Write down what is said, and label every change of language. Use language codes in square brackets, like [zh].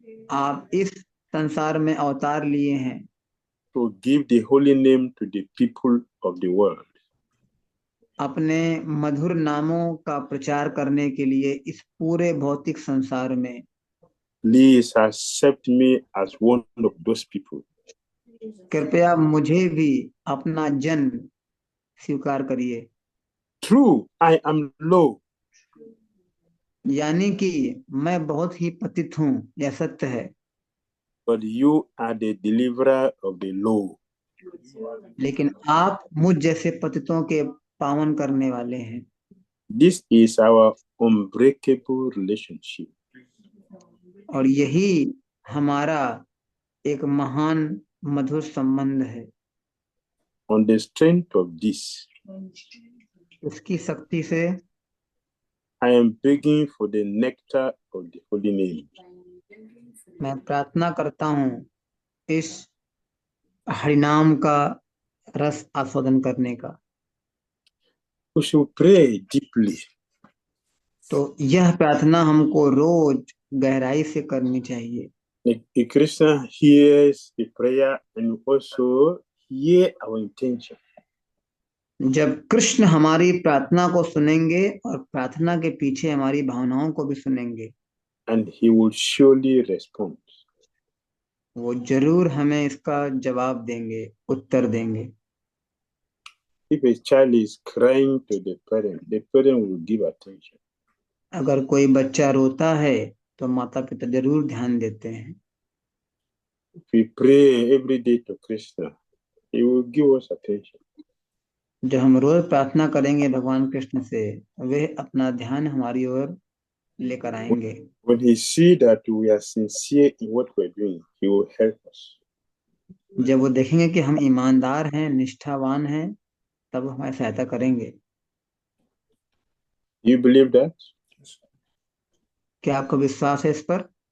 [hi] आप इस संसार में अवतार लिए हैं। [en] To give the holy name to the people of the world. [hi] अपने मधुर नामों का प्रचार करने के लिए इस पूरे भौतिक संसार में। [en] Please accept me as one of those people. [hi] कृपया मुझे भी अपना जन स्वीकार करिए। [en] True, I am low. [hi] यानी कि मैं बहुत ही पतित हूँ, यह सत्य है। [en] But you are the deliverer of the low. [hi] लेकिन आप मुझ जैसे पतितों के पावन करने वाले हैं। [en] This is our unbreakable relationship. [hi] और यही हमारा एक महान मधुर संबंध है। [en] On the strength of this, [hi] उसकी शक्ति से [en] I am begging for the nectar of the holy name. [hi] मैं प्रार्थना करता हूँ इस हरिनाम का रस आस्वादन करने का। [en] We should pray deeply. [hi] तो यह प्रार्थना हमको रोज गहराई से करनी चाहिए। [en] The Christian hears the prayer and also hear our intention. [hi] जब कृष्ण हमारी प्रार्थना को सुनेंगे और प्रार्थना के पीछे हमारी भावनाओं को भी सुनेंगे, [en] And he will surely respond. [hi] वो जरूर हमें इसका जवाब देंगे, उत्तर देंगे। [en] If a child is crying to the parent will give attention. [hi] अगर कोई बच्चा रोता है तो माता पिता जरूर ध्यान देते हैं। [en] If we pray every day to Krishna, he will give us attention. [hi] जब हम रोज प्रार्थना करेंगे भगवान कृष्ण से, वे अपना ध्यान हमारी ओर लेकर आएंगे। [en] When he see that we are sincere in what we are doing, he will help us. [hi] जब वो देखेंगे कि हम ईमानदार हैं, निष्ठावान हैं, तब वो हमारी सहायता करेंगे। [en] Do you believe that? [hi] क्या आपको विश्वास है इस पर?